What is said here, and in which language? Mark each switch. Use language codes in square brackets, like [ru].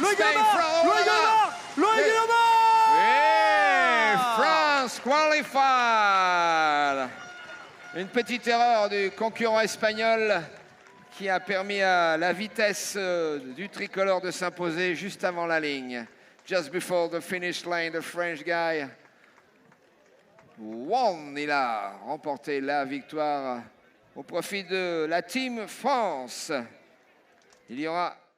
[en] Noé Guillaumarc. Yeah, France qualified. [fr] Une petite erreur du concurrent espagnol qui a permis à la vitesse du tricolore de s'imposer juste avant la ligne. [en] Just before the finish line, the French guy won. [fr] Il a remporté la victoire au profit de la Team France. Il y aura